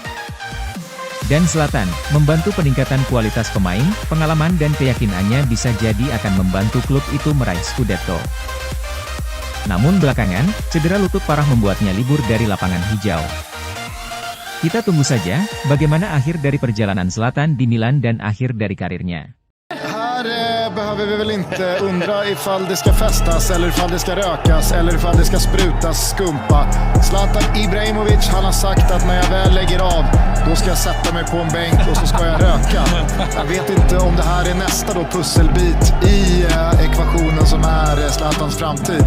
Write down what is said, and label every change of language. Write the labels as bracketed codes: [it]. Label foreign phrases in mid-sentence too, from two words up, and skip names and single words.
[id] Dan Zlatan, membantu peningkatan kualitas pemain, pengalaman dan keyakinannya bisa jadi akan membantu klub itu meraih Scudetto. Namun belakangan, cedera lutut parah membuatnya libur dari lapangan hijau. Kita tunggu saja, bagaimana akhir dari perjalanan Zlatan di Milan dan akhir dari karirnya. [sv] Behöver vi väl inte undra ifall det ska festas eller ifall det ska rökas eller ifall det ska sprutas skumpa. Zlatan Ibrahimovic, han har sagt att när jag väl lägger av, då ska jag sätta mig på en bänk och så ska jag röka. Jag vet inte om det här är nästa då pusselbit i ekvationen som är Zlatans framtid.